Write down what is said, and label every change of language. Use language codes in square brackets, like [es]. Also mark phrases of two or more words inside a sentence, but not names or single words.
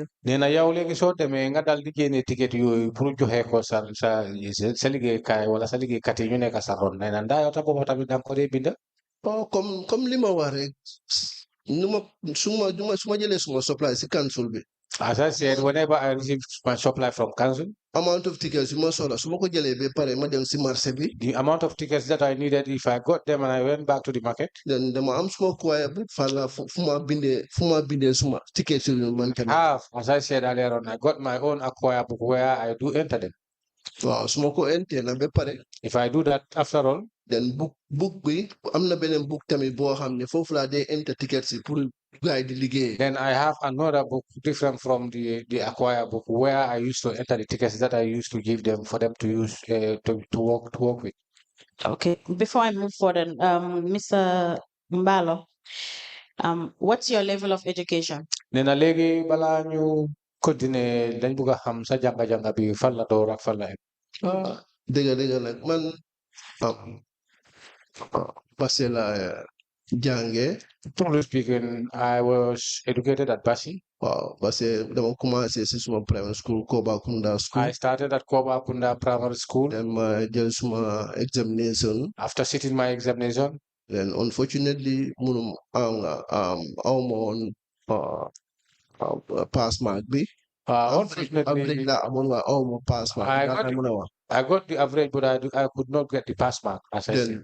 [wo] Nena yow léegi soo demee nga dal di génne ticket yooyu pour joxe ko sa liggéeykaay wala sa liggéeykat yi ñu nekk sa ron nena ndaa yow ta boobu tamit danga ko dee binda. Comme li ma wax rek suma jëlee suma supply si council bi. [en] As I said, whenever I receive my supply from council, amount of tickets [wo] yu ma soxla su ma ko jëlee ba pare ma dem si marché bi. [en] The amount of tickets that I needed, if I got them and I went back to the market, [wo] then dama am suma choir bi fala fu ma bindee suma tickets yu man tamit. [en] As I said earlier on, I got my own acquire book where I do enter them. [wo] Waaw su ma ko enter na ba pare. [en] If I do that after all, [wo] then book bi am na beneen book tamit boo xam ne foofu laa dee [en] enter tickets [wo] yi pour gars yi di liggéey. [en] Then I have another book different from the acquire book where I used to enter the tickets that I used to give them for them to use to work with. Okay. Before I move forward, Mr. Mballow, what's your level of education? [wo] Nena léegi balaa ñu continuer dañ bëgg a xam sa jànga bi fan la door ak fan la dëgg nag man Basse la jànge. [en] Truly speaking, I was educated at Basse. [wo] Wow, Basse dama commencé si suma [en] primary school [wo] Kobakunda school. [en] I started at Kobakunda Primary School. [wo] Then ma jël suma examination. [en] After sitting my examination. [wo] Then unfortunately munum [en] pass mark [wo] bi. [en] Unfortunately, pass mark. I got the average, but I could not get the pass mark, as I said.